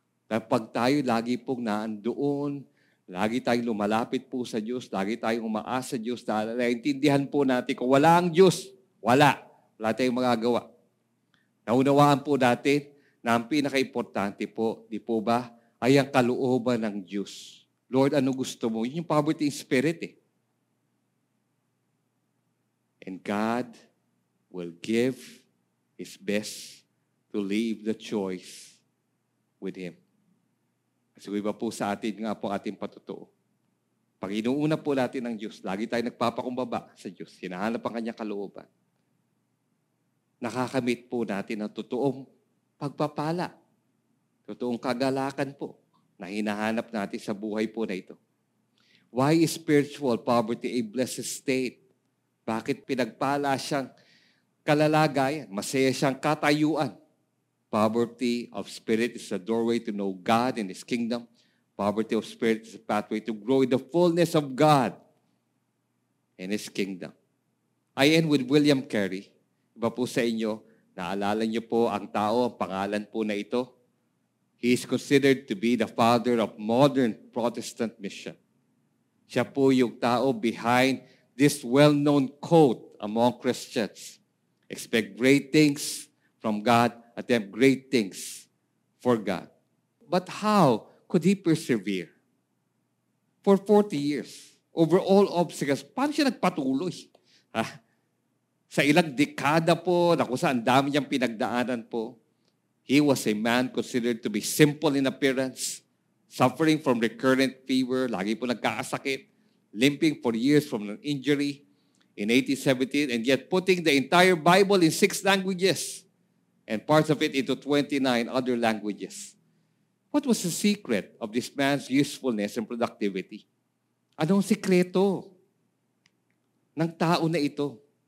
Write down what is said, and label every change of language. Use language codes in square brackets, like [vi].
[tl] Pag tayo lagi pong naandoon, lagi tayong lumalapit po sa Diyos, lagi tayong umaasa sa Diyos, naiintindihan po natin kung wala ang Diyos, wala tayong magagawa. Naunawaan po natin na ang pinaka-importante po, di po ba, ay ang kalooban ng Diyos. Lord, ano gusto mo? Yun yung [en] poverty in spirit [tl] eh. [en] And God will give His best to leave the choice with Him. [tl] Kasi iba po sa atin nga po ating patotoo. Pag inuuna po natin ng Diyos, lagi tayo nagpapakumbaba sa Diyos, hinahanap ang kanyang kalooban. Nakakamit po natin ang totoong pagpapala. Totoong kagalakan po na hinahanap natin sa buhay po na ito. [en] Why is spiritual poverty a blessed state? [tl] Bakit pinagpala siyang kalalagayan? Masaya siyang katayuan. [en] Poverty of spirit is a doorway to know God and His kingdom. Poverty of spirit is a pathway to grow in the fullness of God and His kingdom. I end with William Carey. [tl] Iba po sa inyo, naalala niyo po ang tao, ang pangalan po na ito. [en] He is considered to be the father of modern Protestant mission. [tl] Siya po yung tao [en] behind this well-known quote among Christians. Expect great things from God, attempt great things for God. But how could he persevere? For 40 years, over all obstacles, [tl] paano siya nagpatuloy? Sa ilang dekada po, na kung saan dami niyang pinagdaanan po, [en] he was a man considered to be simple in appearance, suffering from recurrent fever, [tl] lagi po nagkakasakit, [en] limping for years from an injury in 1817, and yet putting the entire Bible in 6 languages and parts of it into 29 other languages. What was the secret of this man's usefulness and productivity? [tl] Anong sikreto ng tao na ito?